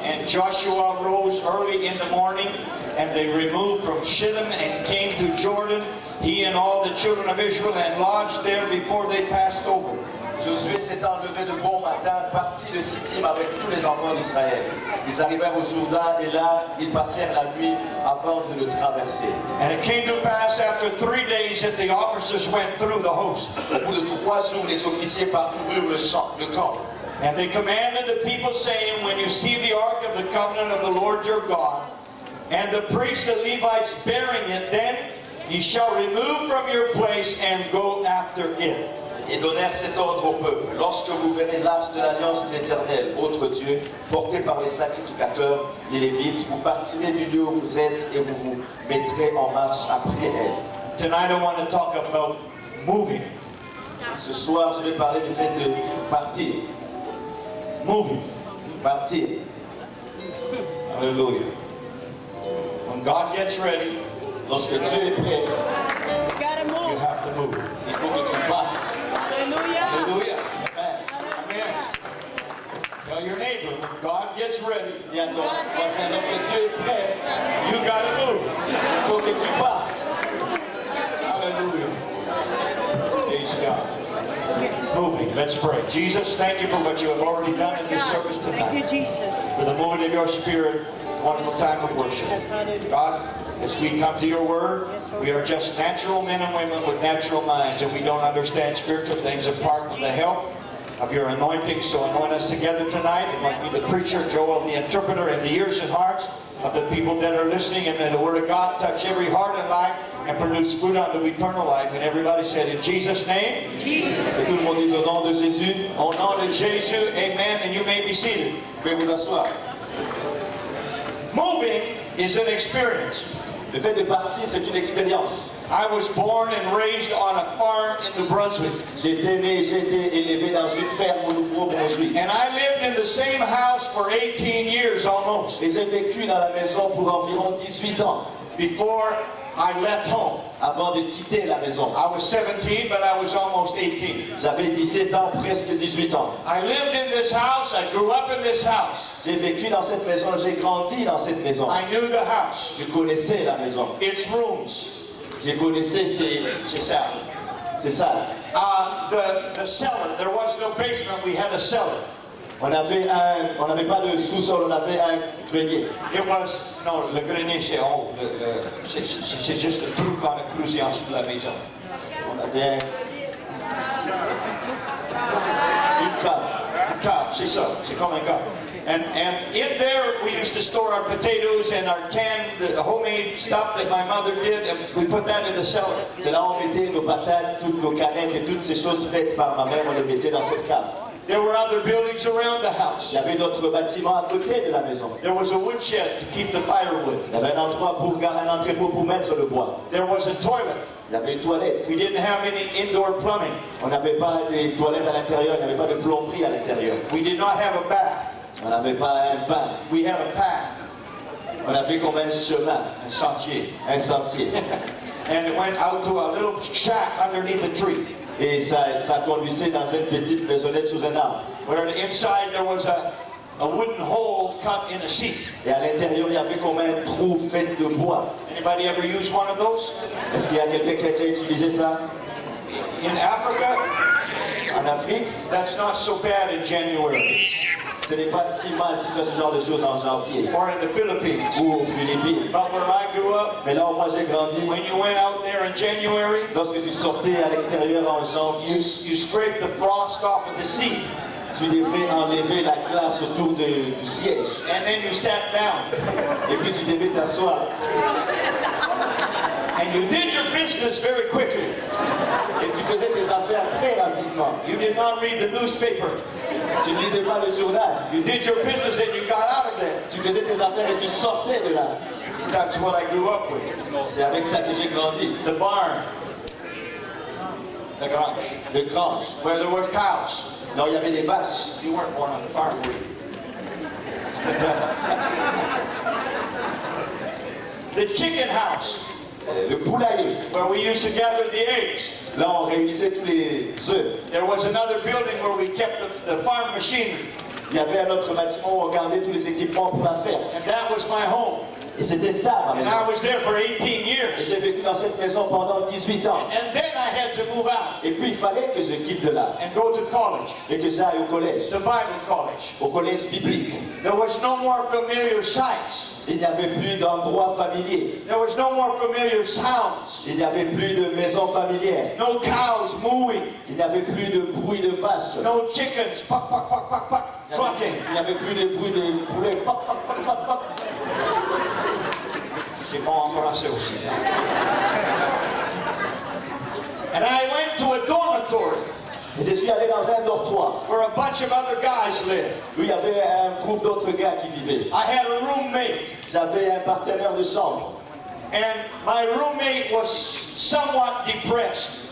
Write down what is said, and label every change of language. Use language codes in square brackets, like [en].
[en] And Joshua rose early in the morning, and they removed from Shittim and came to Jordan, he and all the children of Israel, and lodged there before they passed over. [fr] Josué s'étant levé de bon matin, partit de Sittim avec tous les enfants d'Israël. Ils arrivèrent au Jourdain et là, ils passèrent la nuit avant de le traverser. [en] And it came to pass after 3 days that the officers went through the host. [fr] Au bout de 3 jours, les officiers parcoururent le camp. [en] And they commanded the people, saying, when you see the ark of the covenant of the Lord your God, and the priests, the Levites, bearing it, then ye shall remove from your place and go after it. [fr] Et donnèrent cet ordre au peuple. Lorsque vous verrez l'arche de l'alliance de l'Éternel, votre Dieu, portée par les sacrificateurs, les Lévites, vous partirez du lieu où vous êtes et vous vous mettrez en marche après elle. [en] Tonight I want to talk about moving. [fr] Ce soir, je vais parler du fait de partir. [en] Moving. [fr] Partir. [en] Hallelujah. When God gets ready, [fr] Lorsque Dieu est prêt, [en] you have to move. [fr] il faut que tu partes. [en] Hallelujah. Amen. Amen. Tell your neighbor, when God gets ready, [fr] Dis à ton voisin, lorsque Dieu est prêt, [en] you got to move. [fr] il faut que tu partes. [en] Hallelujah. Praise God. Moving. Let's pray. Jesus, thank you for what you have already done in this service Thank you, tonight. Jesus. For the movement of your spirit, wonderful time of worship. God, as we come to your word, we are just natural men and women with natural minds, and we don't understand spiritual things apart from the help of your anointing. So anoint us together tonight, and let me, the preacher, Joel, the interpreter, and the ears and hearts of the people that are listening, and may the word of God touch every heart and life and produce fruit unto eternal life. And everybody said, in Jesus' name, [fr] Et tout le monde dise au nom de Jésus, au nom de Jésus, amen, [en] and you may be seated. [fr] vous pouvez vous asseoir. [en] Moving is an experience. [fr] Le fait de partir, c'est une expérience. [en] I was born and raised on a farm in New Brunswick. [fr] J'ai été né, j'ai été élevé dans une ferme au Nouveau-Brunswick. [en] And I lived in the same house for 18 years almost [fr] Et j'ai vécu dans la maison pour environ 18 ans, [en] before I left home. [fr] avant de quitter la maison. [en] I was 17, but I was almost 18. [fr] J'avais 17 ans, presque 18 ans. [en] I lived in this house. I grew up in this house. [fr] J'ai vécu dans cette maison, j'ai grandi dans cette maison. [en] I knew the house, [fr] Je connaissais la maison. [en] its rooms. [fr] Je connaissais C'est ça. c'est ça. [en] The cellar. There was no basement. We had a cellar. [fr] On n'avait pas de sous-sol, on avait un grenier. [en] It was, no, [fr] le grenier, c'est haut. C'est juste le trou qu'on a creusé en dessous de la maison. On avait une cave. A cave, c'est ça. C'est comme un cave. [en] And in there, we used to store our potatoes and our canned homemade stuff that my mother did, and we put that in the cellar. [fr] C'est là où on mettait nos patates, toutes nos canettes et toutes ces choses faites par ma mère, on les mettait dans cette cave. [en] There were other buildings around the house. [fr] Il y avait d'autres bâtiments à côté de la maison. [en] There was a woodshed to keep the firewood. [fr] Il y avait un endroit un entrepôt pour mettre le bois. [en] There was a toilet. [fr] Il y avait une toilette. [en] We didn't have any indoor plumbing. [fr] On n'avait pas des toilettes à l'intérieur, il n'y avait pas de plomberie à l'intérieur. [en] We did not have a bath. [fr] On n'avait pas un bain. [en] We had a path, [fr] On avait comme un chemin, [en] a sentier. [fr] un sentier. [en] And it went out to a little shack underneath a tree. [fr] Et ça conduisait dans une petite maisonnette sous un arbre. [en] Where inside there was a wooden hole cut in a seat. [fr] Et à l'intérieur, il y avait comme un trou fait de bois. [en] Anybody ever use one of those? [fr] Est-ce qu'il y a quelqu'un qui a déjà utilisé ça? [en] In Africa, [fr] En Afrique, [en] that's not so bad in January. [fr] ce n'est pas si mal si tu as ce genre de choses en janvier. [en] Or in the Philippines. [fr] Ou aux Philippines. [en] But where I grew up, [fr] Mais là où moi j'ai grandi, [en] when you went out there in January, [fr] lorsque tu sortais à l'extérieur en janvier, [en] you scraped the frost off of the seat. [fr] tu devais enlever la glace autour du siège. [en] And then you sat down. [fr] Et puis tu devais t'asseoir. [en] And you did your business very quickly. [fr] Et tu faisais tes affaires très rapidement. [en] You did not read the newspaper. [fr] Tu ne lisais pas le journal. [en] You did your business and you got out of there. [fr] Tu faisais tes affaires et tu sortais de là. [en] That's what I grew up with. [fr] C'est avec ça que j'ai grandi. [en] The barn. The grange. [fr] Le grange. [en] Where there were cows. [fr] Non, il y avait des vaches. [en] You weren't born on the farm, were you? The chicken house. [fr] le poulailler. [en] where we used to gather the eggs. [fr] Là, on réunissait tous les œufs. [en] There was another building where we kept the farm machinery, [fr] Il y avait un autre bâtiment où on gardait tous les équipements pour la ferme. [en] and that was my home. [fr] Et c'était ça, ma [en] And [fr] maison. [en] I was there for 18 [fr] Et [en] years. [fr] j'ai vécu dans cette maison pendant 18 ans. [en] And then I had to move out [fr] Et puis, il fallait que je quitte de là [en] and go to college, [fr] et que j'aille au collège, [en] the Bible college. [fr] au collège biblique. [en] There was no more familiar sights. [fr] Il n'y avait plus d'endroits familiers. [en] There was no more familiar sounds. [fr] Il n'y avait plus de maisons familières. [en] No cows mooing. [fr] Il n'y avait plus de bruit de vaches. [en] No chickens, puck, puck, puck, puck, puck, clucking. [fr] Il n'y avait plus de bruit de poulet. Poc, poc, poc, poc, poc. C'est bon en français aussi. [en] And I went to a dormitory [fr] Et je suis allé dans un dortoir [en] where a bunch of other guys lived. [fr] où il y avait un groupe d'autres gars qui vivaient. [en] I had a roommate, [fr] J'avais un partenaire de chambre. [en] and my roommate was somewhat depressed.